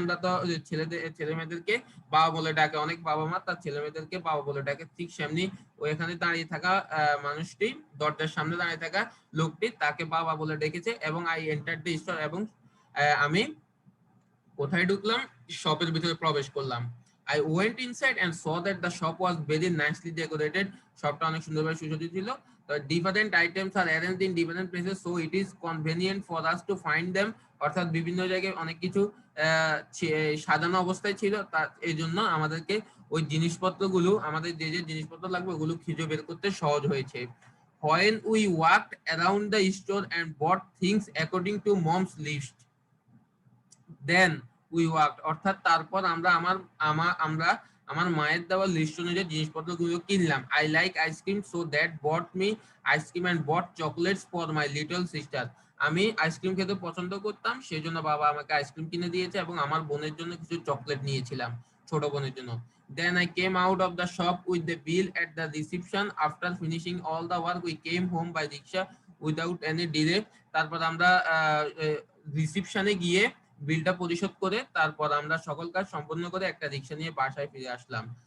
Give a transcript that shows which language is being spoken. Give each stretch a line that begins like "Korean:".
Bangla: আমরা তো ছেলে মেয়েদেরকে বাবা বলে ডাকে, অনেক বাবা মা তার ছেলে মেয়েদেরকে বাবা বলে ডাকে, ঠিক সেমনি ওইখানে দাঁড়িয়ে থাকা মানুষটি, দরজার সামনে দাঁড়িয়ে থাকা লোকটি তাকে বাবা বলে ডেকেছে। এবং
English: I entered the store,
Bangla: এবং আমি কোথায় ঢুকলাম, শপের ভিতরে প্রবেশ করলাম।
English: I went inside and saw that the shop was very nicely decorated,
Bangla: শপটা অনেক সুন্দরভাবে সুসজ্জিত ছিল।
English: Different items are arranged in different places, so it is convenient for us to find them,
Bangla: অর্থাৎ বিভিন্ন জায়গায় অনেক কিছু সাজানো অবস্থায় ছিল, তার এই জন্য আমাদেরকে ওই জিনিসপত্রগুলো, আমাদের যে যে জিনিসপত্র লাগবে ওগুলো খুঁজে বের করতে সহজ হয়েছে।
English: When we walked around the store and bought things according to mom's list, then we walked,
Bangla: অর্থাৎ তারপর আমরা আমার মায়ের দেওয়া লিস্ট অনুযায়ী জিনিসপত্রগুলো কিনলাম।
English: I like ice cream so that bought me ice cream and bought chocolates for my little sister.
Bangla: আমি আইসক্রিম খেতে পছন্দ করতাম, সেই জন্য বাবা আমাকে আইসক্রিম কিনে দিয়েছে এবং আমার বোনের জন্য কিছু চকলেট নিয়েছিলাম, ছোট বোনের জন্য।
English: Then I came out of the shop with the bill at the reception. After finishing all the work, we came home by rickshaw without any delay.
Bangla: তারপর আমরা রিসিপশনে গিয়ে বিলটা পরিশোধ করে তারপর আমরা সকল কাজ সম্পন্ন করে একটা রিক্সা নিয়ে বাসায় ফিরে আসলাম।